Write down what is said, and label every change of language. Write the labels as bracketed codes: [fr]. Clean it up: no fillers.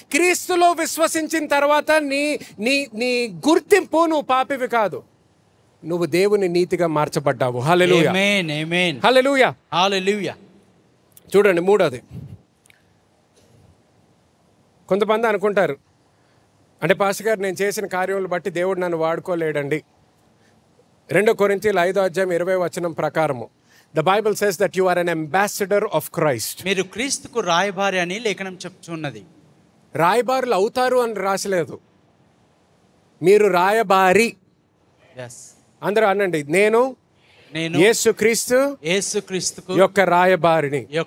[te] క్రీస్తులో విశ్వసించిన తర్వాత నీ నీ నీ గుర్తింపు నువ్వు పాపివి కాదు, నువ్వు దేవుని నీతిగా మార్చబడ్డావు. హల్లెలూయా, ఆమేన్, ఆమేన్. హల్లెలూయా, హల్లెలూయా. చూడండి మూడోది, కొంతమంది అనుకుంటారు అంటే పాస్టర్ గారు నేను చేసిన కార్యములు బట్టి దేవుడు నన్ను వాడుకోలేడండి. 2 కొరింథీయుల 5:20 ప్రకారము [en] The Bible says that you are an ambassador of Christ. [te] మీరు క్రీస్తుకు రాయబారి అని లేఖనం చెప్తున్నది. రాయబారులు అవుతారు అని రాసలేదు, మీరు రాయబారి. అందరూ అనండి, నేను యేసుక్రీస్తు యొక్క రాయబారిని.